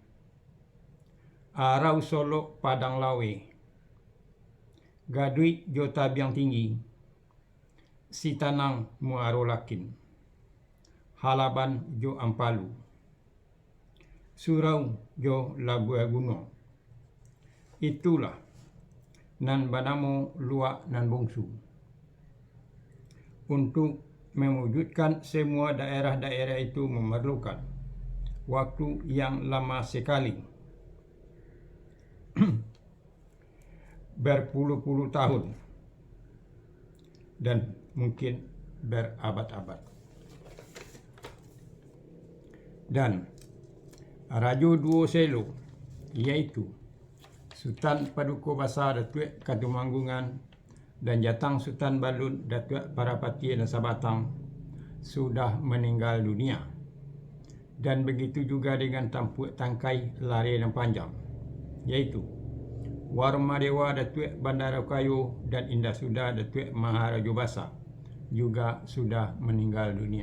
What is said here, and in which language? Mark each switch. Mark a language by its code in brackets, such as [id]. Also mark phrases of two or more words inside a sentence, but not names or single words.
[min] Arau Solo Padang Lawe, Gadui jo Tabiang Tinggi, Sitanang Muaro Lakin, Halaban jo Ampalu, Surau jo Labua Gunung. Itulah Nan Banamo Luak Nan Bongsu. [ms] Untuk mewujudkan semua daerah-daerah itu memerlukan waktu yang lama sekali, berpuluh-puluh tahun dan mungkin berabad-abad. Dan Rajo Duo Selo, iaitu Sultan Paduka Besar Datuk Katumanggungan dan Jatang Sultan Balud Datuk Parapati dan Sabatang sudah meninggal dunia. Dan begitu juga dengan tampuk tangkai lari dan panjang, iaitu Warmadewa Datuk Bandarakayu dan Indah Sudah Datuk Maharaja Basa juga sudah meninggal dunia.